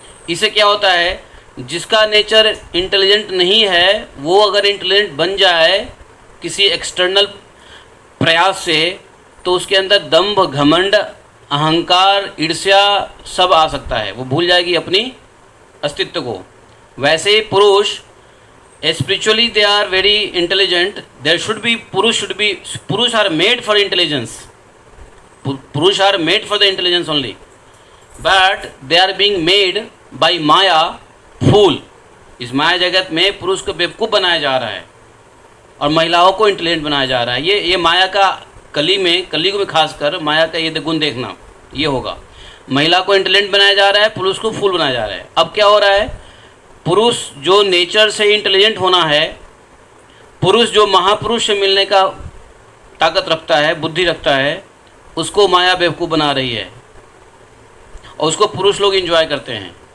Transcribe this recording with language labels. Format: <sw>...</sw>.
<hi>इससे क्या होता है, जिसका नेचर इंटेलिजेंट नहीं है वो अगर इंटेलिजेंट बन जाए किसी एक्सटर्नल प्रयास से, तो उसके अंदर दंभ, घमंड, अहंकार, ईर्ष्या सब आ सकता है। वो भूल जाएगी अपनी अस्तित्व को। वैसे ही पुरुष</hi> <en>spiritually they are very intelligent. There should be purush are made for intelligence. Purush are made for the intelligence only, but they are being made by Maya fool.</en> <hi>इस माया जगत में पुरुष को बेवकूफ़ बनाया जा रहा है और महिलाओं को इंटेलिजेंट बनाया जा रहा है। ये माया का कलयुग में खासकर माया का ये गुण देखना, ये होगा। महिला को इंटेलिजेंट बनाया जा रहा है, पुरुष को फूल बनाया जा रहा है। अब क्या हो रहा है, पुरुष जो नेचर से इंटेलिजेंट होना है, पुरुष जो महापुरुष से मिलने का ताकत रखता है, बुद्धि रखता है, उसको माया बेवकूफ़ बना रही है और उसको पुरुष लोग एंजॉय करते हैं।</hi>